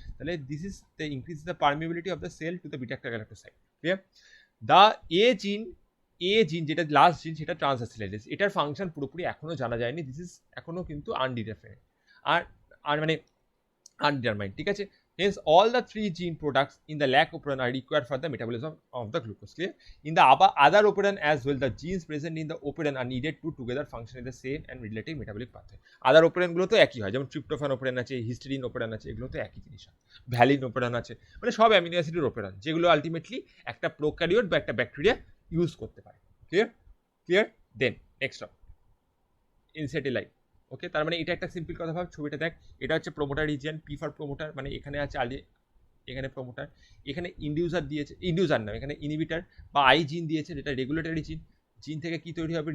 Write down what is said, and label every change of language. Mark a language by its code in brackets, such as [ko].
[en] তাহলে this is the increase the permeability of the cell to the beta galactoside, clear. The A gene [bn] এ জিন যেটা last জিন সেটা ট্রান্সঅ্যাসিলেটেজ, এটার ফাংশন পুরোপুরি এখনো জানা যায়নি, দিস ইজ এখনো কিন্তু আনডিফাইন্ড আর আর মানে undetermined, ঠিক আছে। [en] Hence all the three gene products in the lac operon are required for the metabolism of the glucose, clear? In the other operon as well, the genes present in the operon are needed to together function in the same and related metabolic pathway. [bn] Other operon গুলো তো একই হয়, যেমন ট্রিপ্টোফান operon আছে, histidine operon আছে, এগুলো তো একই জিনিস হয়, ভ্যালিন ওপেরন আছে, মানে সব অ্যামিনো অ্যাসিডের ওপেরন, যেগুলো আলটিমেটলি একটা প্রোক্যারিওট বা একটা ব্যাকটেরিয়া ইউজ করতে পারে, ক্লিয়ার ক্লিয়ার। দেন নেক্সট ইনসেটিলাইন, ওকে, তার মানে এটা একটা সিম্পল কথা ভাব, ছবিটা দেখ, এটা হচ্ছে promoter region, P for promoter, মানে এখানে আছে এখানে প্রোমোটার, এখানে ইনডিউসার দিয়েছে, ইনডিউসার না, এখানে ইনহিবিটার বা আই জিন দিয়েছে, যেটা রেগুলেটরি জিন। জিন থেকে কি তৈরি হবে?